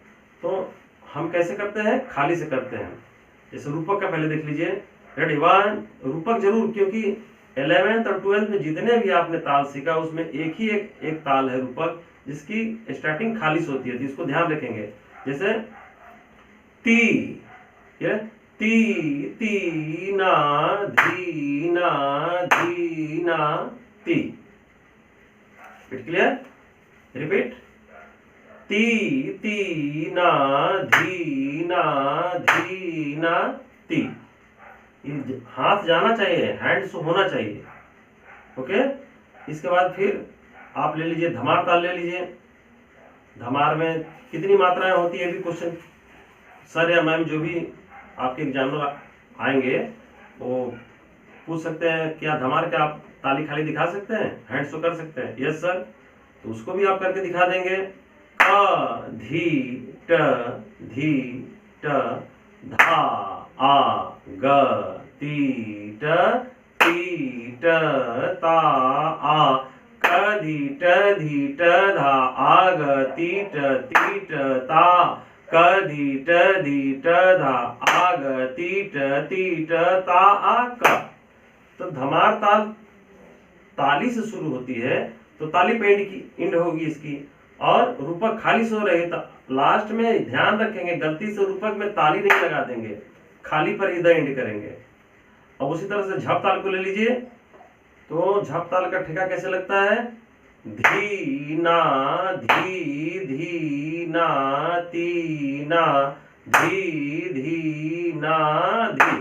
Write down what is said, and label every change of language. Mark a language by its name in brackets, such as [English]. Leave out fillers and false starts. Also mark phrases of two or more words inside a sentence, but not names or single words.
[Hindi] तो हम कैसे करते हैं, खाली से करते हैं। जैसे रूपक का पहले देख लीजिए, रेडी 1, रूपक जरूर, क्योंकि 11th और 12th में जितने भी आपने ताल सीखा उसमें एक ताल है रूपक जिसकी स्टार्टिंग खाली से होती है, इसको ध्यान रखेंगे। जैसे ती, ये ती ती ना धी ना धी ना ती। [English] clear, repeat, [Hindi] ती ती ना धी ना धी ना ती। हाथ जाना चाहिए, हैंड्स होना चाहिए। ओके, इसके बाद फिर आप ले लीजिए धमार ताल ले लीजिए। धमार में कितनी मात्राएं होती है, भी [English] question sir [Hindi] या मैम जो भी आपके एग्जामिनर आएंगे वो पूछ सकते हैं, क्या धमार का आप ताली खाली दिखा सकते हैं, हैंड्स तो कर सकते हैं, [English] yes sir, [Hindi] तो उसको भी आप करके दिखा देंगे। अ धी ट धा आ ग ती ट ता आ क धी ट धा आ ग ती ट ता क धी ट धा आ ग ती ट ता आ क। तो धमार ताल ताली से शुरू होती है, तो ताली पे एंड होगी इसकी, और रूपक खाली से हो रही है। लास्ट में ध्यान रखेंगे, गलती से रूपक में ताली नहीं लगा देंगे, खाली पर ही [English] the end [Hindi] करेंगे। अब उसी तरह से झप ताल को ले लीजिए। तो झप ताल का ठेका कैसे लगता है, धी ना धी धी ना ती ना धी धी ना धी।